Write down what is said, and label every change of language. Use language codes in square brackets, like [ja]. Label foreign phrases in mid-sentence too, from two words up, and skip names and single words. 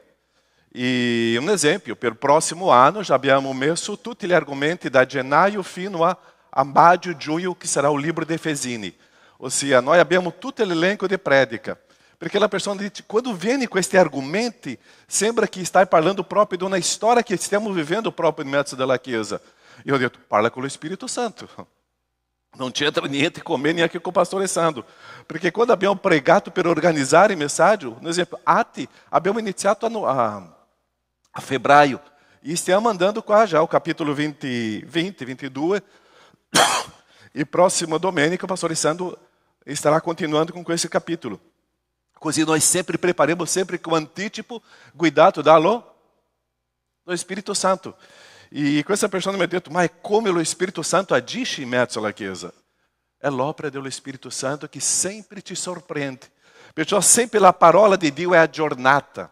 [it] E un esempio, per il prossimo anno já abbiamo messo tutti gli argomenti da gennaio fino a maggio, giugno, che sarà [pt] o livro [it] di Efesini. Ossia, noi abbiamo tutto l'elenco di predica. Perché la persona dice, quando viene questi argomenti, sembra che stai parlando proprio di una storia che stiamo vivendo proprio in mezzo della Chiesa. Io ho detto, parla con lo Spirito Santo. Non c'entra niente con me, neanche [pt] com o pastor Alessandro. [it] Perché quando abbiamo pregato per organizzare il messaggio, un esempio, Ati, abbiamo iniziato a febbraio. E stiamo andando qua [pt] já o capítulo 22. E próxima domenica o pastor Alessandro estará continuando com esse capítulo. Così nós sempre preparamos, sempre com anticipo, guidato do Spirito Santo. [it] E questa persona mi ha detto, ma come lo Spirito Santo agisce in mezzo alla Chiesa? È l'opera dello Spirito Santo che sempre ti sorprende. Perciò sempre la parola di Dio è aggiornata.